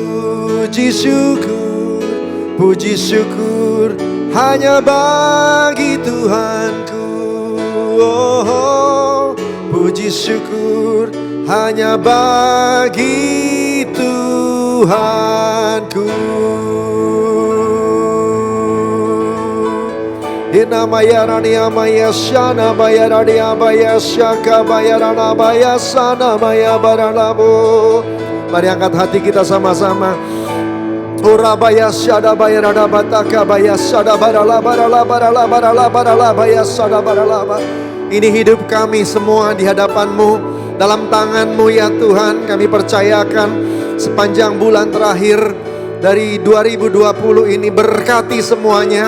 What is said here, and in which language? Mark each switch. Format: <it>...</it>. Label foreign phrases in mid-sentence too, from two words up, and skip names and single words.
<id>Puji syukur, puji syukur hanya bagi Tuhanku. Oh, puji syukur hanya bagi Tuhanku. Inamayarani amayashana bayarani abayashaka bayarana bayasana bayabaranabo. Mari angkat hati kita sama-sama. Urabaya syada bayarada bataka bayasada barala barala barala barala barala bayasada barala. Ini hidup kami semua di hadapan-Mu, dalam tangan-Mu ya Tuhan. Kami percayakan sepanjang bulan terakhir dari 2020 ini, berkati semuanya.</id>